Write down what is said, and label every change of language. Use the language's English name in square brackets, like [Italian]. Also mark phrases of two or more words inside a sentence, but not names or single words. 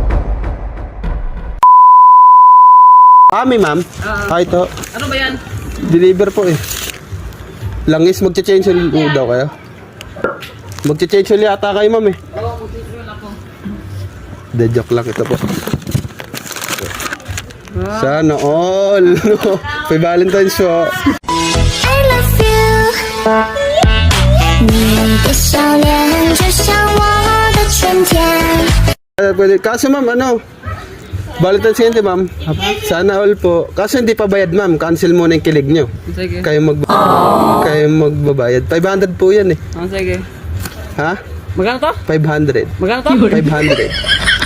[Filipino] Kami, ma'am. Ito. Ano ba yan? Deliver po eh. Langis, magche-change ulit daw kayo? Magche-change ulit yata kayo, ma'am eh. De joke lang ito po. Sana all. [English] Happy Valentine's po. I love you [Chinese] 你的笑脸就像我的春天 [Filipino] Pwede. Kaso ma'am, ano? Valentine's Day, ma'am. Sana all po. Kaso hindi pa bayad, ma'am. Cancel muna yung kilig nyo. Sige. Kayo magbabayad. 500 po yan eh. Sige. Ha? Magkano to? 500. Magkano to? 500.